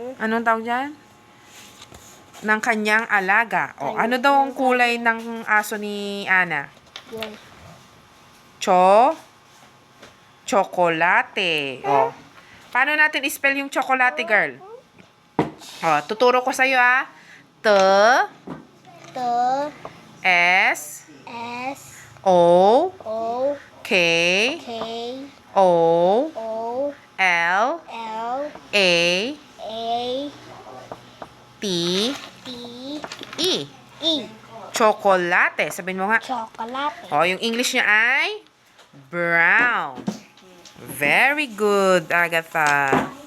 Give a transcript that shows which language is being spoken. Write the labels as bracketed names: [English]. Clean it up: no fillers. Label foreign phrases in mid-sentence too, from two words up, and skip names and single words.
[Filipino] anong tawag dyan? Ng kanyang alaga. O, ano daw ang kulay ng aso ni Ana? yung Chocolate. O, paano natin i-spell yung chocolate, girl? O, tuturo ko sa'yo, T, S, S O, O K, K O, O L, L A, A T, T E. E. Chocolate. Sabihin mo nga. Chocolate. O, yung English niya ay brown. [English] Very good, Agatha.